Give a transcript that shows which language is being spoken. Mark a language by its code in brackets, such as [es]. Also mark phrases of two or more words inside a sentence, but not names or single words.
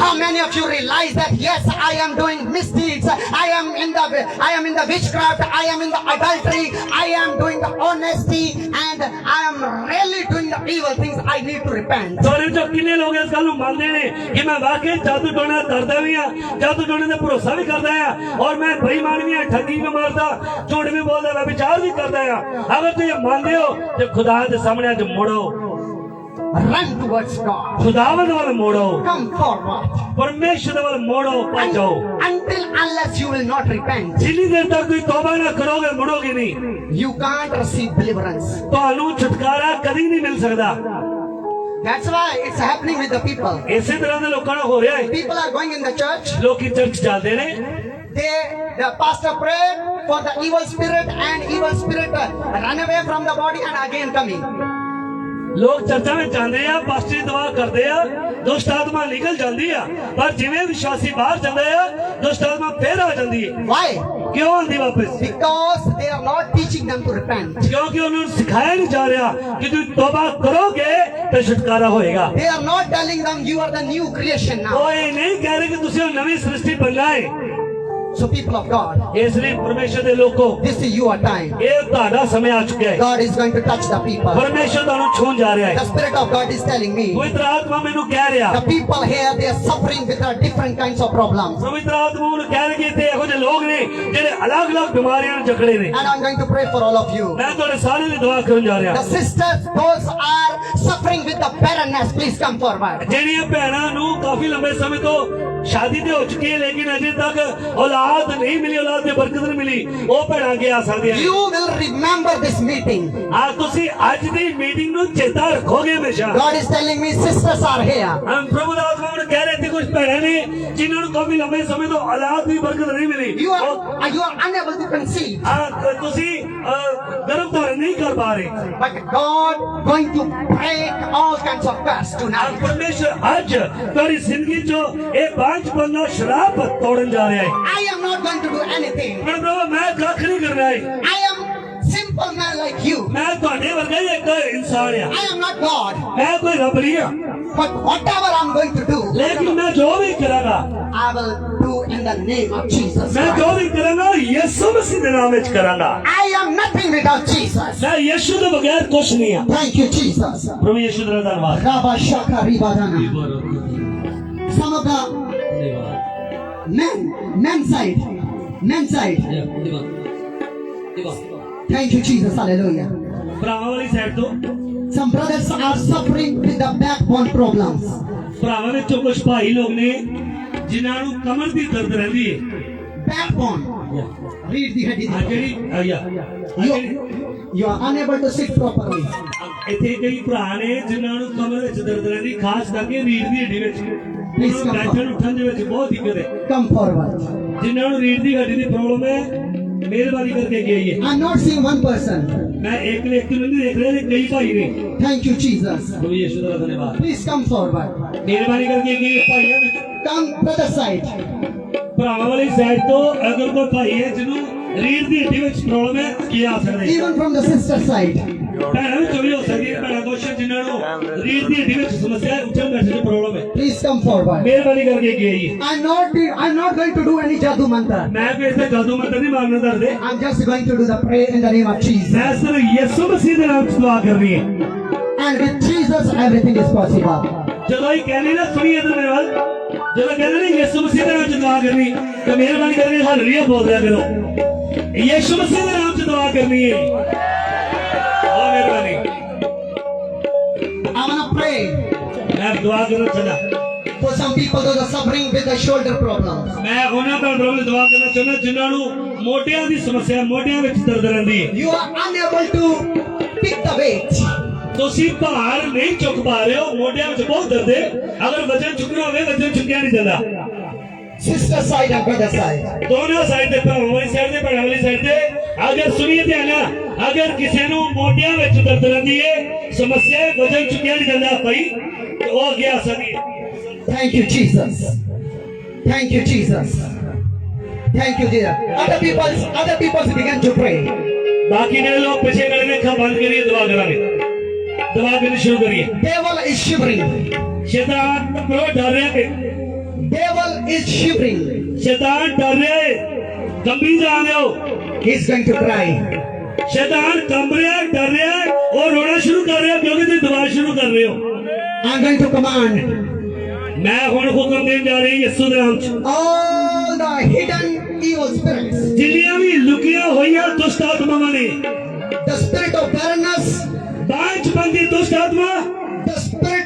[en] How many of you realize that yes, I am doing misdeeds, I am in the witchcraft, I am in the adultery, I am doing the honesty, and I am really doing the evil things. I need to repent. [pa] ਤੁਹਾਡੇ ਵਿੱਚੋਂ ਕਿੰਨੇ ਲੋਕ ਇਸ ਗੱਲ ਨੂੰ ਮੰਨਦੇ ਨੇ ਕਿ ਮੈਂ ਵਾਕਈ ਜਾਦੂ ਟੋਣਾ ਕਰਦਾ ਵੀ ਹਾਂ ਜਾਦੂ ਟੋਣੇ ਤੇ ਭਰੋਸਾ ਵੀ ਕਰਦਾ ਹਾਂ ਔਰ ਮੈਂ ਬੇਈਮਾਨ ਵੀ ਹਾਂ ਠੱਗੀ ਵੀ ਮਾਰਦਾ ਝੂਠ ਵੀ ਬੋਲਦਾ ਮੈਂ ਵਿਚਾਰ ਵੀ ਕਰਦਾ ਹਾਂ ਅਗਰ ਤੁਸੀਂ ਮੰਨਦੇ ਹੋ ਤੇ ਖੁਦਾ ਦੇ ਸਾਹਮਣੇ ਅੱਜ ਮੁੜੋ [en] Run towards God. [pa] ਖੁਦਾਵੰਦ ਵੱਲ ਮੋੜੋ, [en] Come forward. [pa] ਪਰਮੇਸ਼ਰ ਦੇ ਵੱਲ ਮੋੜੋ, ਭੱਜੋ। [en] Until unless you will not repent, [pa] ਜਿੰਨੀ ਦੇਰ ਤੱਕ ਤੁਸੀਂ ਤੌਬਾ ਨਾ ਕਰੋਗੇ, ਮੁੜੋਗੇ ਨਹੀਂ, [en] you can't receive deliverance. [pa] ਤੁਹਾਨੂੰ ਛੁਟਕਾਰਾ ਕਦੀ ਨਹੀਂ ਮਿਲ ਸਕਦਾ। [en] That's why it's happening with the people. [pa] ਇਸੇ ਤਰ੍ਹਾਂ ਦੇ ਲੋਕਾਂ ਨਾਲ ਹੋ ਰਿਹਾ ਹੈ। [en] People are going in the church. [pa] ਲੋਕੀ ਚਰਚ ਜਾਂਦੇ ਨੇ, [en] The pastor prayed for the evil spirit, and evil spirit run away from the body and again coming. [pa] ਲੋਕ ਚਰਚਾਂ ਵਿੱਚ ਜਾਂਦੇ ਆ, ਪਾਸਟਰੀ ਦੁਆ ਕਰਦੇ ਆ, ਦੁਸ਼ਟ ਆਤਮਾ ਨਿਕਲ ਜਾਂਦੀ ਆ, ਪਰ ਜਿਵੇਂ ਵਿਸ਼ਵਾਸੀ ਬਾਹਰ ਜਾਂਦੇ ਆ, ਦੁਸ਼ਟ ਆਤਮਾ ਫੇਰ ਆ ਜਾਂਦੀ ਹੈ। [en] Why? [pa] ਕਿਉਂ ਆਉਂਦੀ ਵਾਪਸ? [en] Because they are not teaching them to repent. [pa] ਕਿਉਂਕਿ ਉਹਨਾਂ ਨੂੰ ਸਿਖਾਇਆ ਨਹੀਂ ਜਾ ਰਿਹਾ ਕਿ ਤੁਸੀਂ ਤੋਬਾ ਕਰੋਗੇ ਤੇ ਛੁਟਕਾਰਾ ਹੋਏਗਾ। [en] They are not telling them you are the new creation now. [pa] ਉਹ ਇਹ ਨਹੀਂ ਕਹਿ ਰਹੇ ਕਿ ਤੁਸੀਂ ਹੁਣ ਨਵੀਂ ਸ੍ਰਿਸ਼ਟੀ ਬਣਨਾ ਹੈ। [en] So people of God, [pa] ਇਸ ਲਈ ਪਰਮੇਸ਼ਰ ਦੇ ਲੋਕੋ, [en] this is your time. [pa] ਇਹ ਤੁਹਾਡਾ ਸਮੇਂ ਆ ਚੁੱਕਿਆ ਹੈ। [en] God is going to touch the people. [pa] ਪਰਮੇਸ਼ਰ ਤੁਹਾਨੂੰ ਛੂਹਣ ਜਾ ਰਿਹਾ [en] The [pa] ਹੈ। [en] Spirit of God is telling me, [pa] ਪਵਿੱਤਰ ਆਤਮਾ ਮੈਨੂੰ ਕਹਿ ਰਿਹਾ, [en] the people here, they are suffering with the different kinds of problems. [pa] ਪਵਿੱਤਰ ਆਤਮਾ ਨੂੰ ਕਹਿ ਰਿਹਾ ਕਿ ਇੱਥੇ ਇਹੋ ਜਿਹੇ ਲੋਕ ਨੇ ਜਿਹੜੇ ਅਲੱਗ-ਅਲੱਗ ਬਿਮਾਰੀਆਂ ਨਾਲ ਜਕੜੇ ਨੇ। [en] And I'm going to pray for all of you. [pa] ਮੈਂ ਤੁਹਾਡੇ ਸਾਰਿਆਂ ਦੀ ਦੁਆ ਕਰਨ ਜਾ ਰਿਹਾ। [en] The sisters, those are suffering with the barrenness, please come forward. [pa] ਜਿਹੜੀਆਂ ਭੈਣਾਂ ਨੂੰ ਕਾਫੀ ਲੰਬੇ ਸਮੇਂ ਤੋਂ ਸ਼ਾਦੀ ਤੇ ਹੋ ਚੁੱਕੀ ਹੈ, ਲੇਕਿਨ ਅਜੇ ਤੱਕ ਔਲਾਦ ਨਹੀਂ ਮਿਲੀ, ਔਲਾਦ ਦੀ ਬਰਕਤ ਨਹੀਂ ਮਿਲੀ, ਉਹ ਭੈਣਾਂ ਅੱਗੇ ਆ ਸਕਦੀਆਂ ਨੇ। [en] You will remember this meeting. [pa] ਤੁਸੀਂ ਅੱਜ ਦੀ ਮੀਟਿੰਗ ਨੂੰ ਚੇਤਾ ਰੱਖੋਗੇ ਹਮੇਸ਼ਾ। [en] God is telling me sisters are here. [pa] ਪ੍ਰਭੂ ਦਾ ਆਤਮਾ ਮੈਨੂੰ ਕਹਿ ਰਿਹਾ ਸੀ ਕੁਝ ਭੈਣਾਂ ਨੇ ਜਿਨ੍ਹਾਂ ਨੂੰ ਕਾਫੀ ਲੰਬੇ ਸਮੇਂ ਤੋਂ ਔਲਾਦ ਦੀ ਬਰਕਤ ਨਹੀਂ ਮਿਲੀ। [en] You are unable to conceive. [pa] ਤੁਸੀਂ ਗਰਭ ਧਾਰਨ ਨਹੀਂ ਕਰ ਪਾ ਰਹੇ। [en] But God going to break all kinds of curse tonight. [pa] ਪਰਮੇਸ਼ਰ ਅੱਜ ਤੁਹਾਡੀ ਜ਼ਿੰਦਗੀ ਚੋਂ ਇਹ ਬਾਂਝਪਨ ਦਾ ਸ਼ਰਾਪ ਤੋੜਨ ਜਾ ਰਿਹਾ ਹੈ। [en] I am not going to do anything. [pa] ਪਰ ਪ੍ਰਭੂ ਮੈਂ ਕੱਖ ਨਹੀਂ ਕਰਨਾ ਹੈ। [en] I am simple man like you. [pa] ਮੈਂ ਤੁਹਾਡੇ ਵਰਗਾ ਹੀ ਇੱਕ ਇਨਸਾਨ ਆ। [en] I am not God. [pa] ਮੈਂ ਕੋਈ ਰੱਬ ਨਹੀਂ ਆ। [en] But whatever I'm going to do, [pa] ਲੇਕਿਨ ਮੈਂ ਜੋ ਵੀ ਕਰਾਂਗਾ, [en] I will do in the name of Jesus. [pa] ਮੈਂ ਜੋ ਵੀ ਕਰਾਂਗਾ ਯਿਸੂ ਮਸੀਹ ਦੇ ਨਾਮ ਵਿੱਚ ਕਰਾਂਗਾ। [en] I am nothing without Jesus. [pa] ਮੈਂ ਯਿਸੂ ਦੇ ਬਗੈਰ ਕੁਝ ਨਹੀਂ ਆ। [en] Thank you, Jesus. [pa] ਪ੍ਰਭੂ ਯਿਸੂ ਦਾ ਧੰਨਵਾਦ। Rabba Shaka Ribadana. [en] Some of the men's side. Thank you, Jesus. Hallelujah. [pa] ਭਰਾਵਾਂ ਵਾਲੀ ਸਾਈਡ ਤੋਂ [en] Some brothers are suffering with the backbone problems. [pa] ਭਰਾਵਾਂ ਵਿੱਚੋਂ ਕੁਝ ਭਾਈ ਲੋਕ ਨੇ ਜਿਨ੍ਹਾਂ ਨੂੰ ਕਮਰ ਦੀ ਦਰਦ ਰਹਿੰਦੀ ਹੈ। [en] Backbone. Read the heading. [pa] ਆ ਜਿਹੜੀ [en] You are unable to sit properly. [pa] ਇੱਥੇ ਕਈ ਭਰਾ ਨੇ ਜਿਨ੍ਹਾਂ ਨੂੰ ਕਮਰ ਵਿੱਚ ਦਰਦ ਰਹਿੰਦੀ, ਖਾਸ ਕਰਕੇ ਰੀੜ ਦੀ ਹੱਡੀ ਵਿੱਚ। [en] Please come [pa] ਬੈਠਣ ਉੱਠਣ ਦੇ ਵਿੱਚ ਬਹੁਤ ਦਿੱਕਤ ਹੈ। [en] Come forward. [pa] ਜਿਨ੍ਹਾਂ ਨੂੰ ਰੀੜ ਦੀ ਹੱਡੀ ਦੀ ਪ੍ਰੋਬਲਮ ਹੈ, ਮਿਹਰਬਾਨੀ ਕਰਕੇ ਅੱਗੇ ਆਈਏ। [en] I'm not seeing one person. [pa] ਮੈਂ ਇੱਕ ਵਿਅਕਤੀ ਨੂੰ ਨਹੀਂ ਦੇਖ ਰਿਹਾ, ਨੇ ਕਈ ਭਾਈ ਨੇ। [en] Thank you, Jesus. [pa] ਪ੍ਰਭੂ ਯਿਸੂ ਦਾ ਧੰਨਵਾਦ। [en] Please come forward. [pa] ਮਿਹਰਬਾਨੀ ਕਰਕੇ ਅੱਗੇ ਭਾਈਆਂ ਵਿੱਚ [en] Come, brother side. [pa] ਭਰਾਵਾਂ ਵਾਲੀ ਸਾਈਡ ਤੋਂ ਅਗਰ ਕੋਈ ਭਾਈ ਹੈ ਜਿਹਨੂੰ ਰੀੜ ਦੀ ਹੱਡੀ ਵਿੱਚ ਪ੍ਰੋਬਲਮ ਹੈ, ਕੀ ਆ ਸਕਦੇ? [en] Even from the sister side. [pa] ਭੈਣਾਂ ਵਿੱਚ ਵੀ ਹੋ ਸਕਦੀ ਹੈ, ਭੈਣਾਂ ਕੁਛ ਜਿਨ੍ਹਾਂ ਨੂੰ ਰੀੜ ਦੀ ਹੱਡੀ ਵਿੱਚ ਸਮੱਸਿਆ ਹੈ, ਉੱਠਣ ਬੈਠਣ ਦੀ ਪ੍ਰੋਬਲਮ ਹੈ। [en] Please come forward. [pa] ਮਿਹਰਬਾਨੀ ਕਰਕੇ ਅੱਗੇ ਆਈਏ। [en] I'm not going to do any [pa] ਜਾਦੂ ਮੰਤਰ. ਮੈਂ ਕੋਈ ਇੱਥੇ ਜਾਦੂ ਮੰਤਰ ਨਹੀਂ ਮਾਰਨਾ ਕਰਦੇ। [en] I'm just going to do the prayer in the name of Jesus. [pa] ਮੈਂ ਸਿਰਫ ਯਿਸੂ ਮਸੀਹ ਦੇ ਨਾਮ 'ਚ ਦੁਆ ਕਰਨੀ ਹੈ। [en] And with Jesus, everything is possible. [pa] ਜਦੋਂ ਇਹ ਕਹਿੰਦੇ ਨਾ ਸੁਣੀ ਇਧਰ ਮੇਰੇ ਵੱਲ, ਜਦੋਂ ਕਹਿੰਦੇ ਨੇ ਯਿਸੂ ਮਸੀਹ ਦੇ ਨਾਮ 'ਚ ਦੁਆ ਕਰਨੀ, ਤਾਂ ਮਿਹਰਬਾਨੀ ਕਰਕੇ ਹਾਲੇਲੂਇਆ ਬੋਲ ਰਿਹਾ ਕਰੋ। ਯਿਸੂ ਮਸੀਹ ਦੇ ਨਾਮ 'ਚ ਦੁਆ ਕਰਨੀ ਹੈ। ਬਹੁਤ ਮਿਹਰਬਾਨੀ। [en] I want to pray [pa] ਮੈਂ ਦੁਆ ਕਰਨਾ ਚਾਹੁੰਦਾ। [en] for some people who are suffering with the shoulder problems. [pa] ਮੈਂ ਉਹਨਾਂ ਭੈਣਾਂ ਨੂੰ ਦੁਆ ਕਰਨਾ ਚਾਹੁੰਦਾ ਜਿਨ੍ਹਾਂ ਨੂੰ ਮੋਢਿਆਂ ਦੀ ਸਮੱਸਿਆ, ਮੋਢਿਆਂ ਵਿੱਚ ਦਰਦ ਰਹਿੰਦੀ ਹੈ। [en] You are unable to pick the weight. [pa] ਤੁਸੀਂ ਭਾਰ ਨਹੀਂ ਚੁੱਕ ਪਾ ਰਹੇ ਹੋ, ਮੋਢਿਆਂ ਵਿੱਚ ਬਹੁਤ ਦਰਦ ਹੈ। ਅਗਰ ਵਜ਼ਨ ਚੁੱਕਣਾ ਹੋਵੇ, ਵਜ਼ਨ ਚੁੱਕਿਆ ਨਹੀਂ ਜਾਂਦਾ। [en] Sister side and brother side. [pa] ਦੋਨੋਂ ਸਾਈਡ ਤੇ, ਭਰਾਵਾਂ ਵਾਲੀ ਸਾਈਡ ਤੇ, ਭੈਣਾਂ ਵਾਲੀ ਸਾਈਡ ਤੇ। ਅਗਰ ਸੁਣੀਏ ਧਿਆਨ ਨਾਲ, ਅਗਰ ਕਿਸੇ ਨੂੰ ਮੋਢਿਆਂ ਵਿੱਚ ਦਰਦ ਰਹਿੰਦੀ ਹੈ, ਸਮੱਸਿਆ ਹੈ, ਵਜ਼ਨ ਚੁੱਕਿਆ ਨਹੀਂ ਜਾਂਦਾ ਭਾਈ, ਤੇ ਉਹ ਅੱਗੇ ਆ ਸਕਦੀ ਹੈ। [en] Thank you, Jesus. Thank you, Jesus. Thank you, dear. Other people begin to pray. [pa] ਬਾਕੀ ਜਿਹੜੇ ਲੋਕ ਪਿੱਛੇ ਖੜੇ ਨੇ, ਅੱਖਾਂ ਬੰਦ ਕਰੀਏ, ਦੁਆ ਕਰਾਂਗੇ। ਦੁਆ ਕਰਨੀ ਸ਼ੁਰੂ ਕਰੀਏ। [en] Devil is shivering. [pa] ਸ਼ੈਤਾਨ ਕੋਲੋਂ ਡਰ ਰਿਹਾ ਕਿ [en] Devil is shivering. [pa] ਸ਼ੈਤਾਨ ਡਰ ਰਿਹਾ ਹੈ, ਕੰਬੀ ਜਾ ਰਹੇ ਹੋ। [en] He's going to cry. [pa] ਸ਼ੈਤਾਨ ਕੰਬ ਰਿਹਾ, ਡਰ ਰਿਹਾ ਹੈ, ਉਹ ਰੋਣਾ ਸ਼ੁਰੂ ਕਰ ਰਿਹਾ ਕਿਉਂਕਿ ਤੁਸੀਂ ਦੁਆ ਸ਼ੁਰੂ ਕਰ ਰਹੇ ਹੋ। [en] I'm going to command [pa] ਮੈਂ ਹੁਣ ਹੁਕਮ ਦੇਣ ਜਾ ਰਹੀ ਯਿਸੂ ਦੇ ਨਾਮ 'ਚ, [en] all the hidden evil spirits, [pa] ਜਿੰਨੀਆਂ ਵੀ ਲੁਕੀਆਂ ਹੋਈਆਂ ਦੁਸ਼ਟ ਆਤਮਾਵਾਂ ਨੇ, [en] the spirit of barrenness, [pa] ਬਾਂਝਪਨ ਦੀ ਦੁਸ਼ਟ ਆਤਮਾ, [en] the spirit